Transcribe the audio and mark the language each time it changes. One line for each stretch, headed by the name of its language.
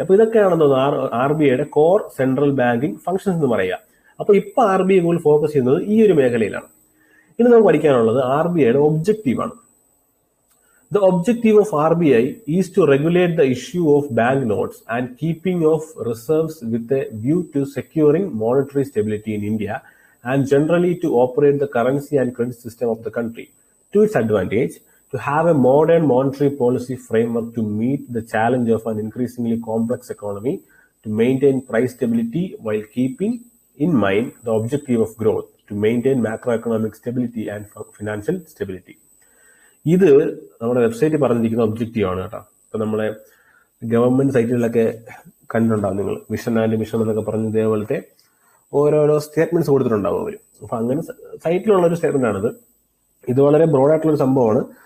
Malayalam: അപ്പൊ ഇതൊക്കെയാണെന്ന് RBIയുടെ core central banking functions എന്ന് പറയുക. അപ്പൊ ഇപ്പൊ RBI കൂടുതൽ ഫോക്കസ് ചെയ്യുന്നത് ഈ ഒരു മേഖലയിലാണ്. ഇനി നമുക്ക് പഠിക്കാനുള്ളത് RBIയുടെ ഒബ്ജക്റ്റീവ് ആണ്.
English: The objective of RBI is to regulate the issue of bank notes and keeping of reserves with a view to securing monetary stability in India and generally to operate the currency and credit system of the country to its advantage, to have a modern monetary policy framework to meet the challenge of an increasingly complex economy, to maintain price stability while keeping in mind the objective of growth, to maintain macroeconomic stability and financial stability.
Malayalam: ഇത് നമ്മുടെ വെബ്സൈറ്റിൽ പറഞ്ഞിരിക്കുന്ന objective ആണ് കേട്ടോ. ഇപ്പൊ നമ്മളെ government സൈറ്റുകളിലൊക്കെ കണ്ടിട്ടുണ്ടാവും നിങ്ങൾ, വിഷൻ ആൻഡ് മിഷൻ എന്നൊക്കെ പറഞ്ഞ ഇതേപോലത്തെ ഓരോരോ സ്റ്റേറ്റ്മെന്റ്സ് കൊടുത്തിട്ടുണ്ടാവും അവർ. അപ്പൊ അങ്ങനെ സൈറ്റിലുള്ള ഒരു സ്റ്റേറ്റ്മെന്റ് ആണിത്. ഇത് വളരെ ബ്രോഡായിട്ടുള്ള ഒരു സംഭവമാണ്.